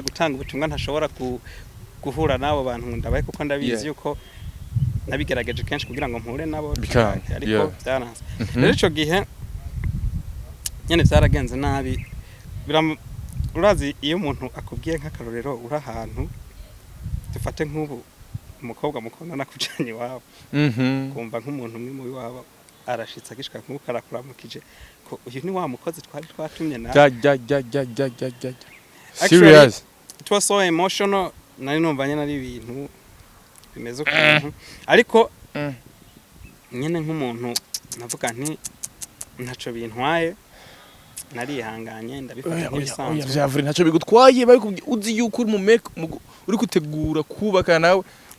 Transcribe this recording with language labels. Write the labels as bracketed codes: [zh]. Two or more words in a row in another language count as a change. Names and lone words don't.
[rn] gutanga ubutumwa ntashobora guhura nabo bantu ndabaye kuko ndabizi yuko nabigerageje kenshi kugira ngo mpure nabo ariko byaranze rero ico gihe nyene byaragenze nabi urazi iyo umuntu akubwiye nk'akarorero uri ahantu dufate nk'ubu umukobwa mukundana kujanye wabo kumva nk'umuntu umwe mu wabo arashitsa gishika nk'uko arakuramukije ko uyu ni wa mukozi twari twatumye na serious [en] it was so emotional [rn] nari numva nyene ari ibintu bimeze ukuntu ariko nyene nk'umuntu navuga nti ntaco bintwaye narihanganye ndabifata nk'ibisanzwe vyavure ntaco bigutwaye uzi yuko uri mu make uri kutegura kubaka nawe